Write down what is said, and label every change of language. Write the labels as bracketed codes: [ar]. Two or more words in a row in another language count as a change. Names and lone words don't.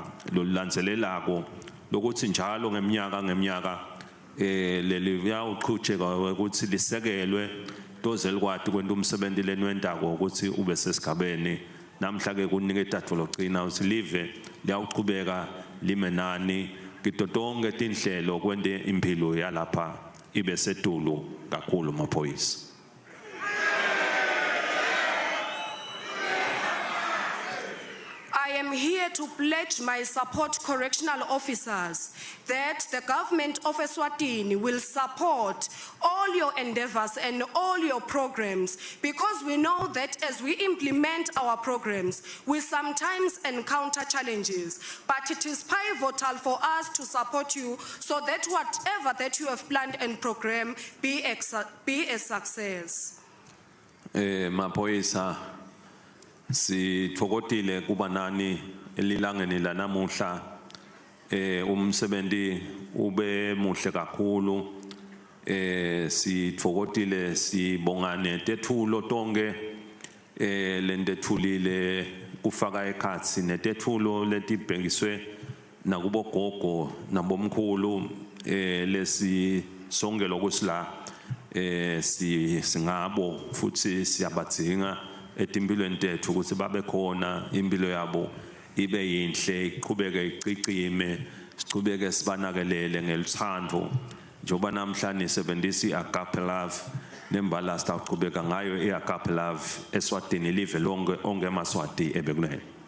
[ss] lolilandzelelako lokuthi njalo ngeminyaka leliya uqhutsheka ukuthi lisekelwe doze likwati kwenta umsebenzi lenwendako ukuthi ube sesigabeni namhla ke kuniketa tologcina ukuthi live liyaqhubeka limenani kitotonke tinhlelo kwende impilo yalapha ibe setulu kakhulu maphoyisa. [en] I am here to pledge my support correctional officers that the government of Eswatini will support all your endeavors and all your programs, because we know that as we implement our programs, we sometimes encounter challenges, but it is pivotal for us to support you so that whatever that you have planned and programmed be a success. [ss] Maphoyisa sitfokotile kuba nani elilangeni la namuhla umsebenzi ube muhle kakhulu sitfokotile sibongane tethulo tonke lentethulile kufaka ekhatsi netethulo letibhekiswe nakubo gogo nabomkhulu lesi sonke lokusila singabo futhi siyabadzinga etimpilweni tethu ukuthi babe khona impilo yabo ibe yinhle iqhubeke icicime siqhubeke sibanakelele ngeluthando njoba namhlanje sebenzisa [en] iAgape Love [ss] nembala sitaqhubeka ngayo [en] iAgape Love [ss] eSwatini live lonke ongemaswati ebekunene.